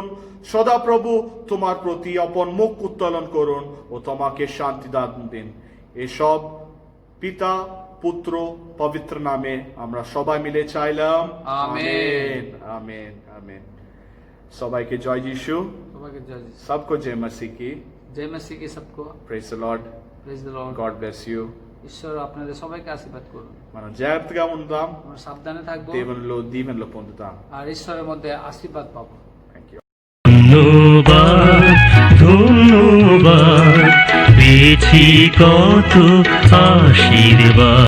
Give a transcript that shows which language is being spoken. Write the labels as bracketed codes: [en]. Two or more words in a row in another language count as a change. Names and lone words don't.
[bn] সদা প্রভু তোমার প্রতি আপন মুখ উত্তোলন করুন ও তোমাকে শান্তি দান দিন। এসব পিতা পুত্র পবিত্র নামে আমরা সবাই মিলে চাইলাম। আমেন। আমেন, আমেন। সবাইকে জয় যিশু, তোমাকে জয় যিশু। [hi] सबको जय मसीह की। जय मसीह की सबको [en] Praise the Lord, Praise the Lord. God bless you. [bn] ঈশ্বর আপনাদের সবাইকে আশীর্বাদ করুন। [te] మనం జాగ్రత్తగా ఉందాం, [bn] আমরা সাবধানে থাকবো [te] దేవునిలో దీవెనలు పొందుతాం. [bn] আর ঈশ্বরের মধ্যে আশীর্বাদ পাবো। [en] Thank you. [bn] ধন্যবাদ ধন্যবাদ পেয়েছি কত আশীর্বাদ।